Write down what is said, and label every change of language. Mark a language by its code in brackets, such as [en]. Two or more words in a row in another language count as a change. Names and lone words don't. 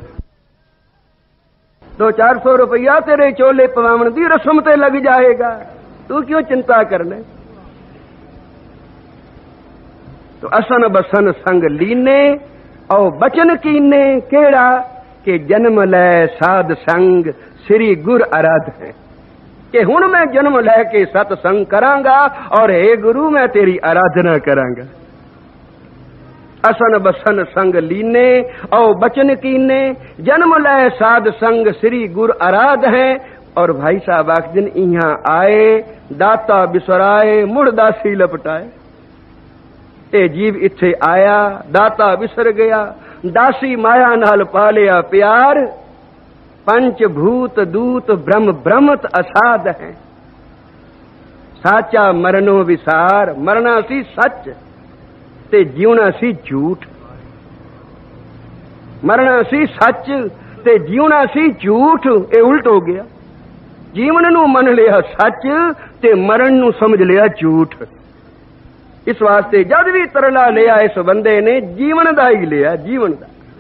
[pa] 200-400 ਰੁਪਈਆ ਤੇਰੇ ਚੋਲੇ ਪਵਾਵਣ ਦੀ ਰਸਮ ਤੇ ਲੱਗ ਜਾਏਗਾ, ਤੂੰ ਕਿਉਂ ਚਿੰਤਾ ਕਰਨੇ? [bra] तो असन बसन संग लीने और बचन कीने। [pa] ਕਿਹੜਾ? ਕੇ [bra] जन्म लै साध संग श्री गुर आराध है, [pa] ਕਿ ਹੁਣ ਮੈਂ ਜਨਮ ਲੈਕੇ ਸਤਸੰਗ ਕਰਾਂਗਾ ਔਰ ਹੇ ਗੁਰੂ ਮੈਂ ਤੇਰੀ ਆਰਾਧਨਾ ਕਰਾਂਗਾ। [bra] असन बसन संग लीने और बचन कीने, जन्म लै साध संग श्री गुर आराध है। [pa] ਔਰ ਭਾਈ ਸਾਹਿਬ ਆਖਦਿਨ ਇਹਾਂ ਆਏ, [bra] दाता बिसराए मुड़ दासी लपटाए। [pa] ਏ ਜੀਵ ਇੱਥੇ ਆਇਆ, ਦਾਤਾ ਬਿਸਰ ਗਿਆ, ਦਾਸੀ ਮਾਇਆ ਨਾਲ ਪਾ ਲਿਆ ਪਿਆਰ। [bra] पंच भूत दूत ब्रह्म ब्रह्मत असाध है, साचा मरनो विसार। [pa] ਮਰਨਾ ਸੀ ਸੱਚ ਤੇ ਜੀਵਨਾ ਸੀ ਝੂਠ, ਮਰਨਾ ਸੀ ਸੱਚ ਤੇ ਜੀਵਨਾ ਸੀ ਝੂਠ। ਇਹ ਉਲਟ ਹੋ ਗਿਆ, ਜੀਵਨ ਨੂੰ ਮੰਨ ਲਿਆ ਸੱਚ ਤੇ ਮਰਨ ਨੂੰ ਸਮਝ ਲਿਆ ਝੂਠ। ਇਸ ਵਾਸਤੇ ਜਦ ਭੀ ਤਰਲਾ ਲਿਆ ਇਸ ਬੰਦੇ ਨੇ ਜੀਵਨ ਦਾ ਹੀ ਲਿਆ, ਜੀਵਨ ਦਾ।